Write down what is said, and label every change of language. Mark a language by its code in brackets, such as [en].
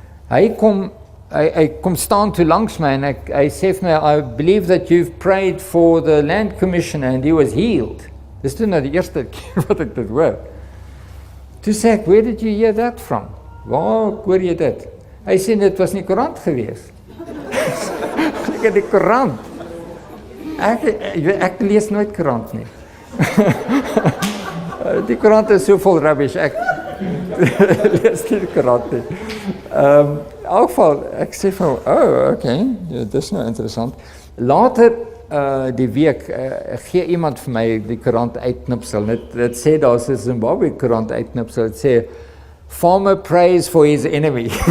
[af] Hy kom staan toe langs my, en hy sê vir my, [en] I believe that you've prayed for the land commissioner and he was healed. [af] Dis toe nou die eerste keer wat ek dit hoor. Toe sê ek, [en] where did you hear that from? [af] Waar hoor jy dit? Hy sê, dit was nie koerant gewees. Ek het die koerant. Ek lees nooit koerant nie. Die koerant is so vol rubbish, ek lees nie die koerant nie. In elk geval, ek sê van, okay, dis nou interessant. Later die week gee iemand vir my die koerant uitknipsel. Dit sê daar's 'n Zimbabwe koerant uitknipsel. Dit sê [en] farmer prays for his enemy.